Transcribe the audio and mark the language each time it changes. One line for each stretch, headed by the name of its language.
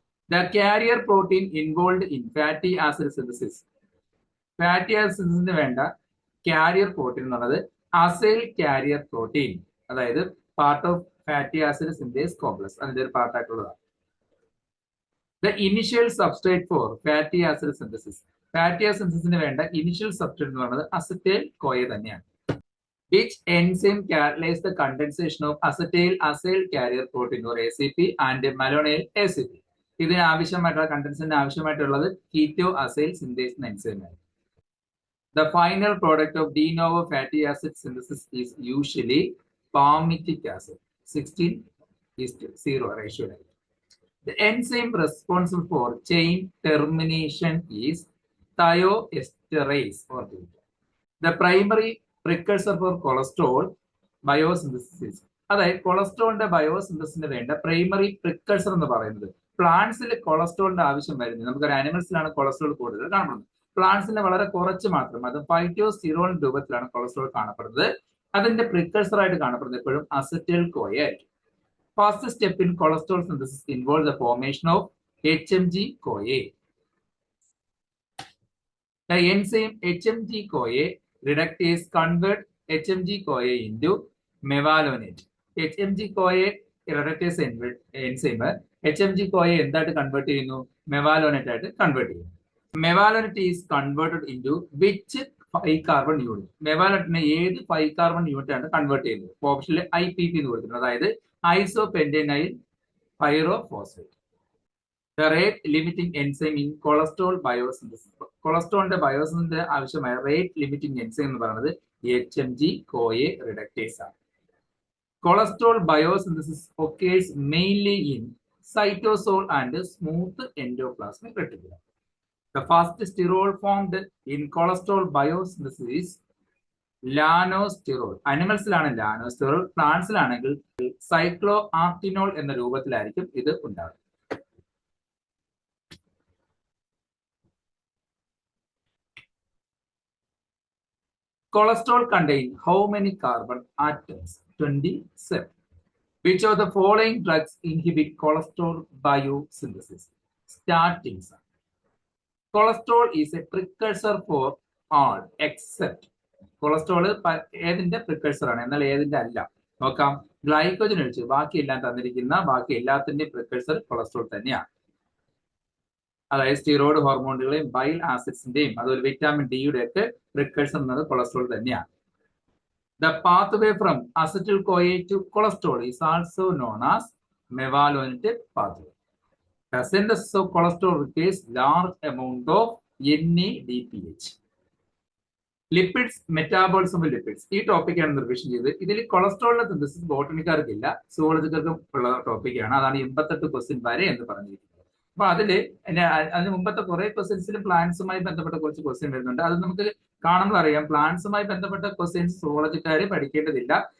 English: the carrier protein involve in fatty acid synthesis,
Malayalam: fatty acid സിന്തസിന് വേണ്ട carrier protein എന്ന് പറയുന്നത് acyl carrier protein, അതായത് part of fatty acid synthase complex, അതിന്റെ ഒരു പാർട്ടായിട്ടുള്ളതാണ്.
English: the initial substrate for fatty acid synthesis,
Malayalam: fatty acid സിന്തസിന് വേണ്ട initial substrate എന്ന് പറയുന്നത് acetyl Koya തന്നെയാണ്.
English: Which enzyme catalyzes the condensation of acetyl acyl carrier protein or ACP and malonyl ACP?
Malayalam: ഇതിന് ആവശ്യമായിട്ടുള്ള കണ്ടൻസേഷന് ആവശ്യമായിട്ടുള്ളത് keto acyl synthase enzyme ആണ്.
English: The final product of de novo fatty acid synthesis is usually palmitic acid 16:0 ratio. The enzyme responsible for chain termination is thioesterase or the primary precursor for cholesterol biosynthesis.
Malayalam: അതായത് കൊളസ്ട്രോളിന്റെ ബയോസിന്തസിന് വേണ്ട primary പ്രിക്കഴ്സർ എന്ന് പറയുന്നത് പ്ലാന്റ്സിൽ കൊളസ്ട്രോളിന്റെ ആവശ്യം വരുന്നത് നമുക്കൊരു ആനിമൽസിലാണ് cholesterol കൂടുതൽ കാണപ്പെടുന്നത്. പ്ലാന്റ്സിന് വളരെ കുറച്ച് മാത്രം, അത് ഫൈറ്റോസ്റ്റിറോൾ രൂപത്തിലാണ് കൊളസ്ട്രോൾ കാണപ്പെടുന്നത്. അതിന്റെ പ്രിക്കഴ്സർ ആയിട്ട് കാണപ്പെടുന്നത് എപ്പോഴും അസറ്റൈൽ കോയ ആയിരിക്കും.
English: First step in cholesterol synthesis involve the formation of HMG-CoA. The enzyme HMG-CoA reductase convert HMG-CoA into mevalonate.
Malayalam: HMG-CoA reductase enzyme HMG-CoA എന്തായിട്ട് കൺവേർട്ട് ചെയ്യുന്നു? മെവാലോനേറ്റ് ആയിട്ട് കൺവേർട്ട് ചെയ്യുന്നു.
English: Mevalonate is converted into which 5 carbon unit?
Malayalam: മെവാലോനേറ്റിനെ ഏത് 5 carbon unit ആണ് convert ചെയ്യുന്നത്? ഓപ്ഷനിൽ IPP എന്ന് കൊടുത്തിട്ടുണ്ട്, അതായത് ഐസോപെന്റനൈൽ pyrophosphate.
English: The rate limiting enzyme in cholesterol biosynthesis.
Malayalam: കൊളസ്ട്രോളിന്റെ ബയോസിന്റെ ആവശ്യമായ റേറ്റ് ലിമിറ്റിംഗ് എൻസൈം എന്ന് പറയുന്നത് HMG-CoA reductase ആണ്.
English: Cholesterol biosynthesis occurs mainly in cytosol and smooth endoplasmic reticulum. The first sterol formed in cholesterol biosynthesis is lanosterol.
Malayalam: അനിമൽസിലാണ് ലാനോസ്റ്റിറോൾ, പ്ലാന്റ്സിലാണെങ്കിൽ സൈക്ലോആർട്ടിനോൾ എന്ന രൂപത്തിലായിരിക്കും ഇത് ഉണ്ടാകുന്നത്.
English: Cholesterol contain how many carbon atoms? 27. Which of the following drugs inhibit cholesterol biosynthesis? Statins. Cholesterol is a precursor for all except
Malayalam: cholesterol ഏതിന്റെ പ്രിക്കഴ്സർ ആണ്, എന്നാൽ ഏതിന്റെ അല്ല. നോക്കാം, glycogen ഒഴിച്ച് ബാക്കി എല്ലാം തന്നിരിക്കുന്ന ബാക്കി എല്ലാത്തിന്റെയും പ്രിക്കഴ്സർ കൊളസ്ട്രോൾ തന്നെയാണ്. അതായത് സ്റ്റിറോയിഡ് ഹോർമോണുകളെയും ബൈൽ ആസിഡ്സിന്റെയും അതുപോലെ വിറ്റാമിൻ ഡിയുടെ ഒക്കെ പ്രിക്കഴ്സർ എന്നത് കൊളസ്ട്രോൾ തന്നെയാണ്.
English: The pathway from acetyl-CoA to cholesterol is also known as mevalonate pathway. The synthesis of cholesterol requires large amount of NADPH.
Malayalam: Lipids, metabolism of lipids, ഈ ടോപ്പിക്കാണ് റിവിഷൻ ചെയ്തത്. ഇതിൽ കൊളസ്ട്രോളിന്റെ സിന്തസിസ് ബോട്ടണിക്കാർക്കില്ല, സുവോളജിക്കാർക്കും ഉള്ള ടോപ്പിക്കാണ്. അതാണ് 88 ക്വസ്റ്റ്യൻ വരെ എന്ന് പറഞ്ഞിരിക്കുന്നത്. അപ്പൊ അതിന് മുമ്പത്തെ കുറെ ക്വസ്റ്റ്യൻസിലും പ്ലാന്റ്സുമായി ബന്ധപ്പെട്ട കുറച്ച് ക്വസ്റ്റ്യൻ വരുന്നുണ്ട്. അത് നമുക്ക് കാണുമ്പോൾ അറിയാം, പ്ലാന്റ്സുമായി ബന്ധപ്പെട്ട ക്വസ്റ്റ്യൻസ് സുവോളജിക്കാരെ പഠിക്കേണ്ടതില്ല.